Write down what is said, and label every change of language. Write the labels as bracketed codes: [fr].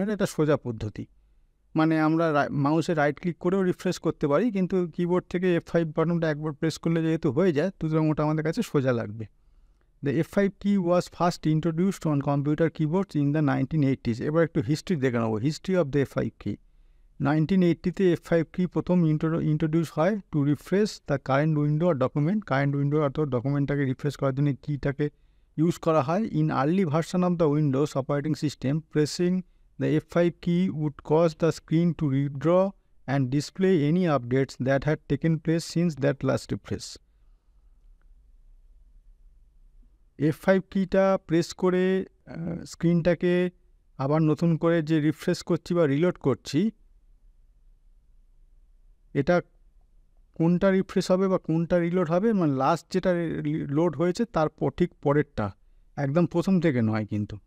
[bn] এটা একটা সোজা পদ্ধতি, মানে আমরা মাউসে রাইট ক্লিক করেও রিফ্রেশ করতে পারি, কিন্তু কিবোর্ড থেকে F5 বাটনটা একবার প্রেস করলে যেহেতু হয়ে যায়, সুতরাং ওটা আমাদের কাছে সোজা লাগবে। [en] The F5 key was first introduced on computer keyboards in the 1980s. [bn] এবার একটু হিস্ট্রি দেখে নেবো, [en] History of the F5 key। [bn] 1980-তে F5 key প্রথম ইন্ট্রোডিউস হয় [en] to refresh the current window [bn] আর document. Current window অর্থাৎ ডকুমেন্টটাকে রিফ্রেশ করার জন্য কিটাকে use করা হয়। [en] In early version of the Windows operating system, pressing the F5 key would cause the screen to redraw and display any updates that had taken place since that last refresh. [bn] F5 কিটা press করে স্ক্রিনটাকে আবার নতুন করে যে refresh করছি বা reload করছি, এটা কোনটা রিফ্রেশ হবে বা কোনটা রিলোড হবে, মানে লাস্ট যেটা লোড হয়েছে তার ঠিক পরেরটা, একদম প্রথম থেকে নয় কিন্তু।